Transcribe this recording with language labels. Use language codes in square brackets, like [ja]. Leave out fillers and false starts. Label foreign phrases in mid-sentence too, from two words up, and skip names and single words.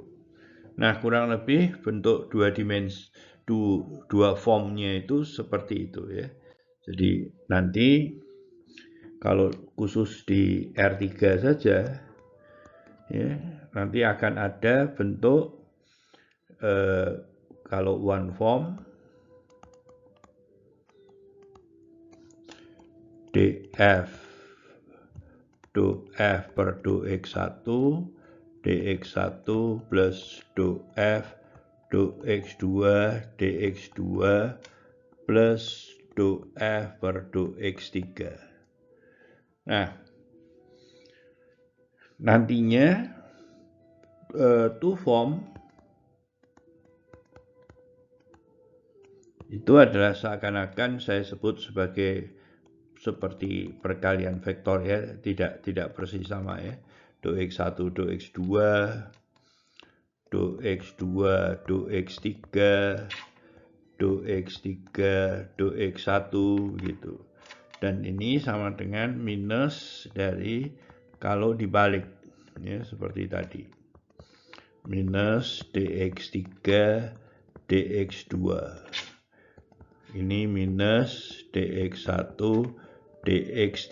[id] Nah, kurang lebih bentuk dua formnya itu seperti itu ya. Jadi nanti kalau khusus di R3 saja ya, nanti akan ada bentuk kalau [en] one form [id] df do f per do x1 dx1 plus do f do x2 dx2 plus do f per do x3. Nah, nantinya [en] two form [id] itu adalah seakan-akan saya sebut sebagai seperti perkalian vektor ya, tidak persis sama ya. Do x1 do x2 do x2 do x3 do x3 do x1 gitu. Dan ini sama dengan minus dari kalau dibalik ya, seperti tadi. Minus dx3 dx2. Ini minus dx1 dx3.